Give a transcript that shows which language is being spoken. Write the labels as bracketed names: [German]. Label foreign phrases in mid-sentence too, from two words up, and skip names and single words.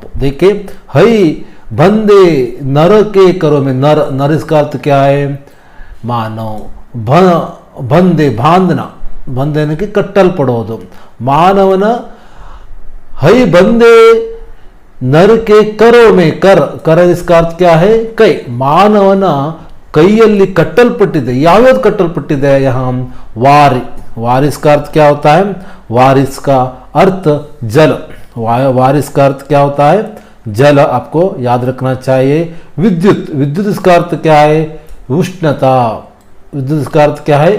[Hindi] देखिए, हई बंधे नर के करो में, नर, नर इसका अर्थ क्या है? मानव। बंधे, बांधना, बंधे यानी कि [Kannada] ಕಟ್ಟಲ್ ಪಡೋದು। [Hindi] मानवನ हई बंधे नर के करो में, कर, कर इसका अर्थ क्या है? [Kannada] ಕೈ। ಮಾನವನ ಕೈಯಲ್ಲಿ ಕಟ್ಟಲ್ಪಟ್ಟಿದೆ। ಯಾವ್ಯಾವ್ದು ಕಟ್ಟಲ್ಪಟ್ಟಿದೆ? [Hindi] यहाँ वारी, वारिस का अर्थ क्या होता है? वारिस का अर्थ जल। वारिस का अर्थ क्या होता है? जल। आपको याद रखना चाहिए। विद्युत, विद्युत इसका अर्थ क्या है? उष्णता। विद्युत इसका अर्थ क्या है?